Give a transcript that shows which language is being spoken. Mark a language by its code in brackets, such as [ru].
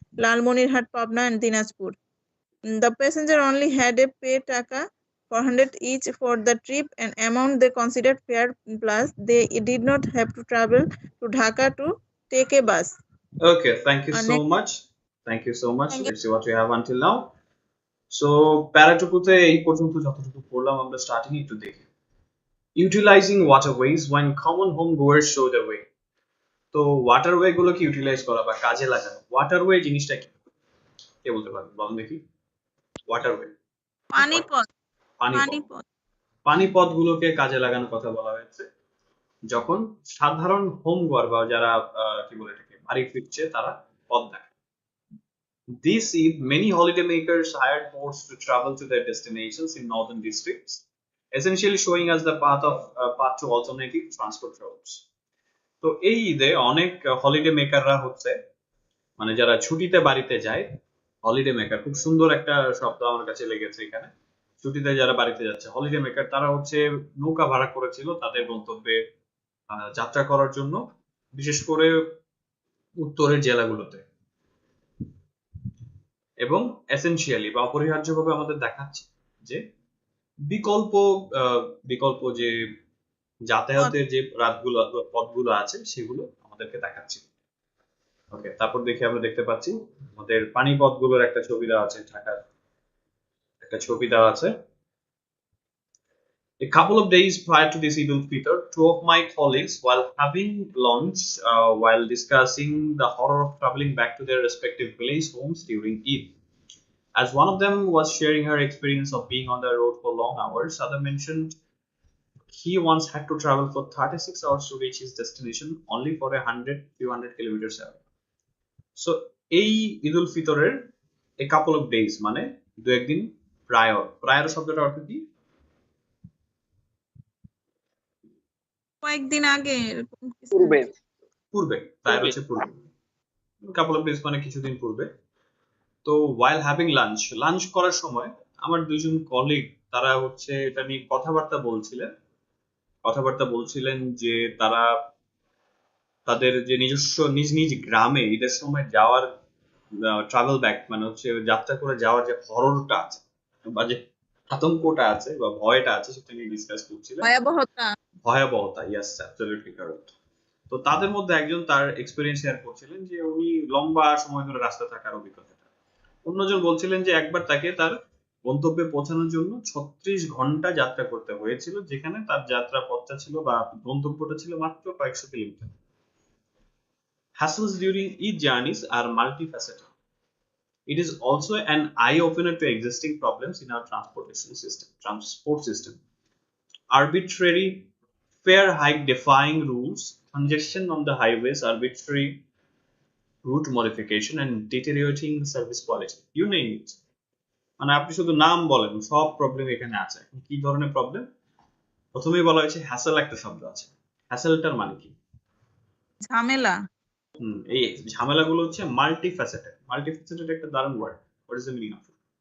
[en] Lalmonirhat, Pabna, and Dinajpur. The passenger only had a pay taka 400 each for the trip, an amount they considered fair, plus they did not have to travel to Dhaka to take a bus. Okay, thank you so Next, much. Thank you so much. thank you. Let's see what we have until now. [bn] So প্যারাটুকুতে এই পর্যন্ত যতটুকু পড়লাম আমরা starting একটু দেখি। [en] Utilizing waterways when common home goers show the way. [bn] তো waterway গুলোকে utilise করা বা কাজে লাগানো, ওয়াটারওয়ে জিনিসটা কি? কে বলতে পারবেন বলুন দেখি। Waterway, Panipot. পানিপথ। পানিপথগুলোকে কাজে লাগানোর কথা বলা হয়েছে যখন সাধারণ হোম গোয়ার বা যারা কি বলে এটাকে বাড়ি ফিরছে তারা পথ দেখে। [en] This Eid, many holidaymakers hired boats to travel to their destinations in northern districts, essentially showing us the path to alternative transport routes. [bn] তো এই ঈদে অনেক হলিডে মেকাররা হচ্ছে মানে যারা ছুটিতে বাড়িতে যায়, হলিডে মেকার খুব সুন্দর একটা শব্দ আমার কাছে লেগেছে এখানে। ছুটিতে যারা বাড়িতে যাচ্ছে হলিডে মেকার তারা হচ্ছে নৌকা ভাড়া করেছিল তাদের গন্তব্যে যাত্রা করার জন্য, বিশেষ করে উত্তরের জেলাগুলোতে, এবং এসেনশিয়ালি বা অপরিহার্যভাবে আমাদের দেখাচ্ছে যে বিকল্প বিকল্প যে যাতায়াতের যে রাতগুলো পথগুলো আছে সেগুলো আমাদেরকে দেখাচ্ছে। ওকে, তারপর দেখি আমরা দেখতে পাচ্ছি আমাদের পানিপথগুলোর একটা ছবি দেওয়া আছে, ঢাকার একটা ছবি দেওয়া আছে। [en] A couple of days prior to this Eid al-Fitr, two of my colleagues, while having lunch, while discussing the horror of traveling back to their respective village homes during Eid. As one of them was sharing her experience of being on the road for long hours, other mentioned he once had to travel for 36 hours to reach his destination only for 200 kilometers away. [bn] So, এই ঈদ উল ফিতরের [en] a couple of days [bn] মানে দু একদিন prior, prior শব্দটা অর্থ কি? কয়েকদিন আগে, পূর্বে। পূর্বে, প্রায়র হচ্ছে পূর্বে। [en] couple of days [bn] মানে কিছুদিন পূর্বে। তো [en] while having lunch, [bn] লাঞ্চ করার সময় আমার দুজন কলিগ তারা হচ্ছে এটা নিয়ে কথাবার্তা বলছিলেন যে তারা তাদের যে নিজস্ব নিজ নিজ গ্রামে ঈদের সময় যাওয়ার ট্রাভেল ব্যাক মানে হচ্ছে যাত্রা করে যাওয়ার যে হররটা আছে বা যে আতঙ্কটা আছে বা ভয়টা আছে সেটা নিয়ে ডিসকাস করছিলেন। ভয়াবহতা, [en] Yes, absolutely correct. [bn] তো তাদের মধ্যে একজন তার এক্সপেরিয়েন্স শেয়ার করছিলেন যে উনি লম্বা সময় ধরে রাস্তা থাকার অভিজ্ঞতাটা। অন্যজন বলছিলেন যে একবার তাকে তার গন্তব্যে পৌঁছানোর জন্য 36 ঘন্টা যাত্রা করতে হয়েছিল, যেখানে তার যাত্রা পথটা ছিল বা গন্তব্যটা ছিল মাত্র কয়েকশো kilometre. [en] Hassles during each journeys are multifaceted. It is also an eye-opener to existing problems in our transport system. Arbitrary fare hike defying rules, congestion on the highways, arbitrary route modification, and deteriorating service quality. You name it. [bn] মানে আপনি শুধু নাম বলেন, সব problem এখানে আছে। কি ধরনের প্রবলেম? প্রথমেই বলা হয়েছে হ্যাসেল একটা শব্দ আছে। হ্যাসেলটার মানে কি? ঝামেলা। এই ঝামেলাগুলো হচ্ছে মাল্টিফ্যাসেটেড। মাল্টিফ্যাসেটেড একটা দারুণ word. [en] What is the meaning of it?